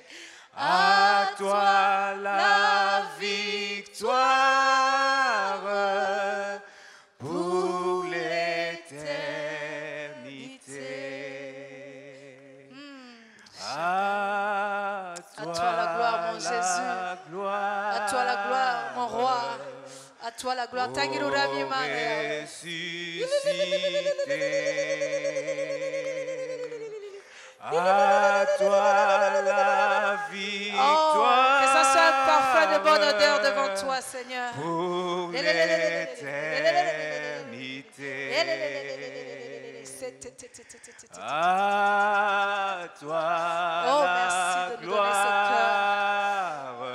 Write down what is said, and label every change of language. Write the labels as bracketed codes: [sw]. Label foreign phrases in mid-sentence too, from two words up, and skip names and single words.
[fr] À toi la victoire pour l'éternité. À toi la gloire, mon Jésus. À toi la gloire, mon roi. À toi la gloire. [rw] Tangira uramye Imana yawe. [fr] À toi la victoire. Que ça soit un parfum de bonne odeur devant toi, Seigneur. Pour l'éternité. À toi la gloire.